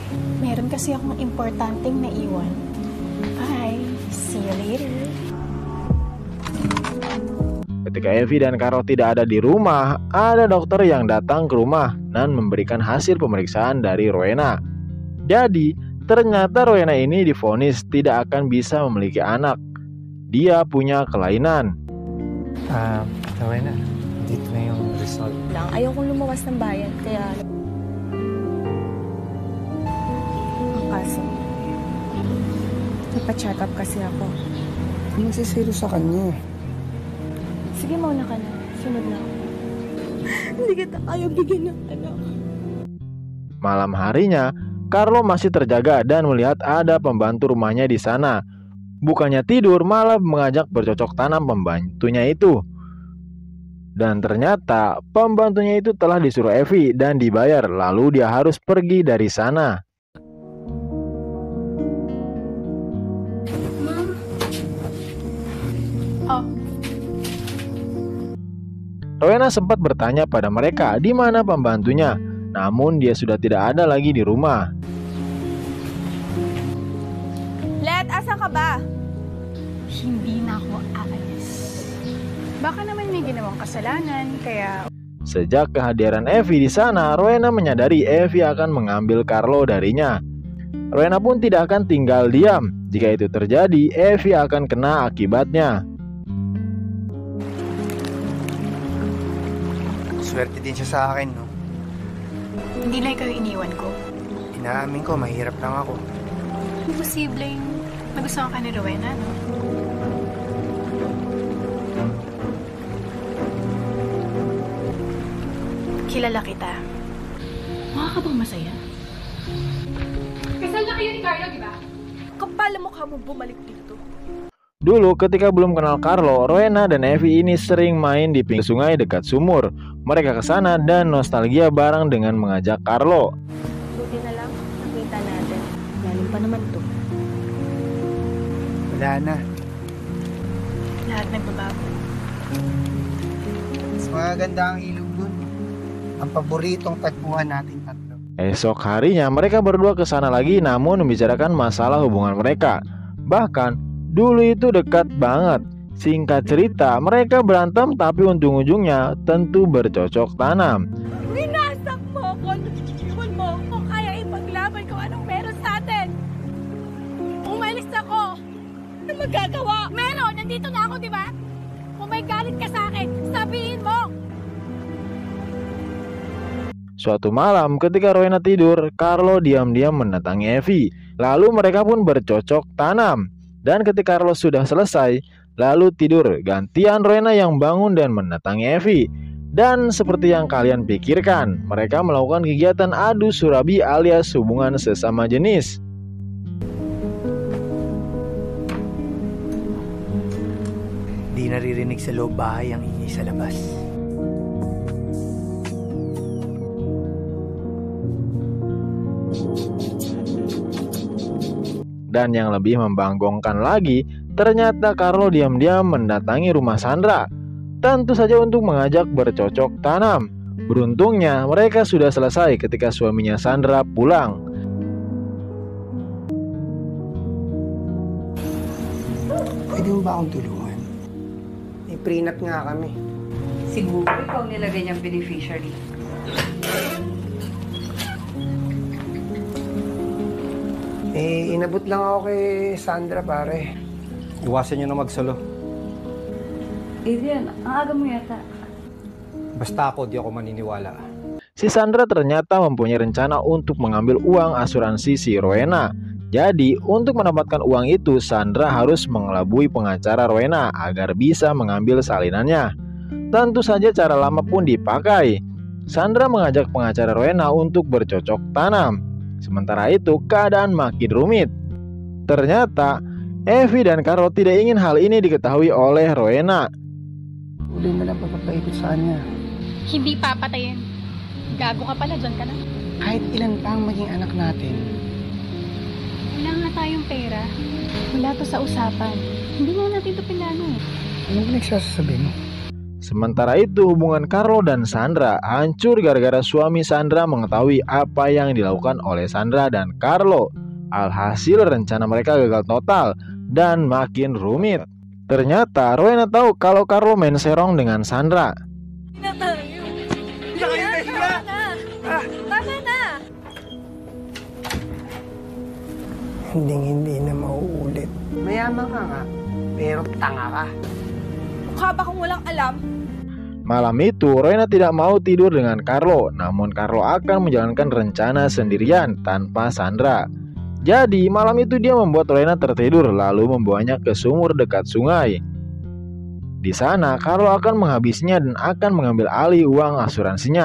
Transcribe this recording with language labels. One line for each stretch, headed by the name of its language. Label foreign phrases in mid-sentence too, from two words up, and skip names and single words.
Filipino: Meron kasi akong importanteng naiwan.
English: Bye. See you later.
Indonesian: Ketika Evie dan Carlo tidak ada di rumah, ada dokter yang datang ke rumah dan memberikan hasil pemeriksaan dari Rowena. Jadi, ternyata Rowena ini divonis tidak akan bisa memiliki anak. Dia punya kelainan.
Filipino: Rowena, dito na yung result. Ayaw kong lumawas ng bayan, kaya... Ang kaso, nagpa-
English: check up
Filipino: kasi ako. Magsisiro sa kanya. Sige, mauna ka na. Sunod na ako. Hindi kita kaya bigyan ng anak.
Indonesian: Malam harinya, Carlo masih terjaga dan melihat ada pembantu rumahnya di sana. Bukannya tidur, malah mengajak bercocok tanam pembantunya itu. Dan ternyata pembantunya itu telah disuruh Evie dan dibayar, lalu dia harus pergi dari sana. Oh, Rowena sempat bertanya pada mereka di mana pembantunya, namun dia sudah tidak ada lagi di rumah.
Filipino: Let, asan ka ba? hindi na ako aalis. Baka naman may ginawang kasalanan, kaya...
Indonesian: Sejak kehadiran Evie di sana, Rowena menyadari Evie akan mengambil Carlo darinya. Rowena pun tidak akan tinggal diam. Jika itu terjadi, Evie akan kena akibatnya.
Filipino: Swerte din siya sa akin, no? Hindi lang ikaw iniwan ko. Inaamin ko, mahirap lang ako. Posibleng Nagustuhan ka ni Rowena, no? Kilala kita. Mukha ka bang masaya? Kasal na kayo ni Carlo, di ba? Kapal ang mukha mo bumalik dito.
Indonesian: Dulu ketika belum kenal Carlo, Rowena dan Evi ini sering main di pinggir sungai dekat sumur. Mereka ke sana dan nostalgia bareng dengan mengajak Carlo.
Filipino: Buti na lang, nakita natin. Lalim pa naman to. Wala na. Lahat nagbabago. Mas maganda ang ilog dun. Ang paboritong tagpuan nating tatlo.
Indonesian: Esok harinya mereka berdua ke sana lagi namun membicarakan masalah hubungan mereka. Bahkan dulu itu dekat banget. Singkat cerita, mereka berantem tapi ujung-ujungnya tentu bercocok tanam.
Filipino: Winasak mo ako! Iwan mo ako! Kaya ipaglaban ko anong meron sa atin! Umalis ako! Ano magagawa? Meron! Nandito na ako, di ba? Kung may galit ka sa akin, sabihin mo!
Indonesian: Suatu malam ketika Rowena tidur, Carlo diam-diam mendatangi Evi. Lalu mereka pun bercocok tanam. Dan ketika Carlo sudah selesai, lalu tidur, gantian Rowena yang bangun dan mendatangi Evi. Dan seperti yang kalian pikirkan, mereka melakukan kegiatan adu surabi alias hubungan sesama jenis.
Filipino: Di naririnig sa loob bahay ang ingay sa labas.
Indonesian: Dan yang lebih membanggongkan lagi, ternyata Carlo diam-diam mendatangi rumah Sandra. Tentu saja untuk mengajak bercocok tanam. Beruntungnya mereka sudah selesai ketika suaminya Sandra pulang.
Filipino: Pwede mo ba akong tulungan? May prenup nga kami. Siguro ikaw nilagay niyang beneficiary. Inabot lang ako kay Sandra, pare. Iwasan nyo na magsolo. Adrian, ang aga mo yata. Basta ako, di ako maniniwala.
Indonesian: Si Sandra ternyata mempunyai rencana untuk mengambil uang asuransi si Rowena. Jadi, untuk mendapatkan uang itu, Sandra harus mengelabui pengacara Rowena agar bisa mengambil salinannya. Tentu saja cara lama pun dipakai. Sandra mengajak pengacara Rowena untuk bercocok tanam. Sementara itu, keadaan makin rumit. Ternyata, Evi dan Carlo tidak ingin hal ini diketahui oleh Rowena.
Filipino: Uli mo lang papapaikot sa kanya. Hindi papatayin. Gago ka pala, dyan ka na. Kahit ilan pa ang maging anak natin, Wala nga tayong pera. Wala to sa usapan. Hindi nga natin to pinano. ano ba nagsasabi mo?
Indonesian: Sementara itu, hubungan Carlo dan Sandra hancur gara-gara suami Sandra mengetahui apa yang dilakukan oleh Sandra dan Carlo. Alhasil rencana mereka gagal total dan makin rumit. Ternyata Rowena tahu kalau Carlo main serong dengan Sandra.
Filipino: Tama na! Hindi na mauulit. Mayaman ka nga, pero tanga ka. Mukha ba kung walang alam?
Indonesian: Malam itu, Rowena tidak mau tidur dengan Carlo, namun Carlo akan menjalankan rencana sendirian tanpa Sandra. Jadi, malam itu dia membuat Rowena tertidur lalu membawanya ke sumur dekat sungai. Di sana, Carlo akan menghabisinya dan akan mengambil alih uang asuransinya.